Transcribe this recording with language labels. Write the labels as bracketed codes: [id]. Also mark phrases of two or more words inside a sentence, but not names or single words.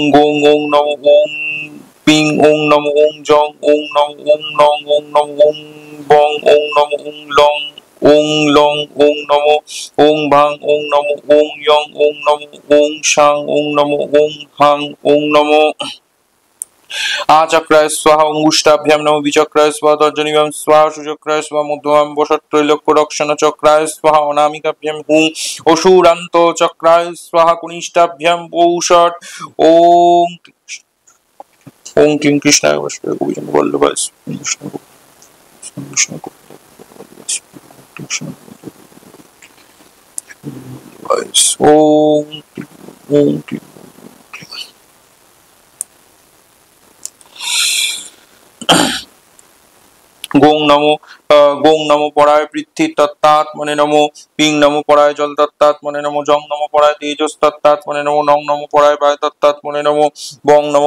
[sa] গোং ওং নমো ওং পিং ওং নমো ওং জং ওং নমো ওং নং ওং নমো ওং বং ওং নমো ওং লং ওং লং ওং নমো ওং ভাং ওং নমো ওং ইয়ং ওং নমো ওং শাং ওং নমো ওং হাং ওং নমো আচক্রায় স্বাহা অঙ্গুষ্টাভ্যাম নমো বিচক্রায় স্বাহা তর্জনীভ্যাম স্বাহা সুচক্রায় স্বাহা মধ্যমাম বসত্রৈলোক্য রক্ষণ চক্রায় স্বাহা অনামিকাভ্যাম হুং অসুরান্ত চক্রায় স্বাহা কনিষ্ঠাভ্যাম পৌষট ওং ওং কিং কৃষ্ণায় বসবে গোবিন্দ বল্লভায় কৃষ্ণ কৃষ্ণ কৃষ্ণ ওং ওং গোং নমো পরায় পৃথ্বী তত্তাত্মনে নমো পিং নমো পরায় জল তত্তাত্মনে নমো জং নমো পরায় তেজস তত্তাত্মনে নমো নং নমো পরায় বায়ু তত্তাত্মনে নমো বং নমো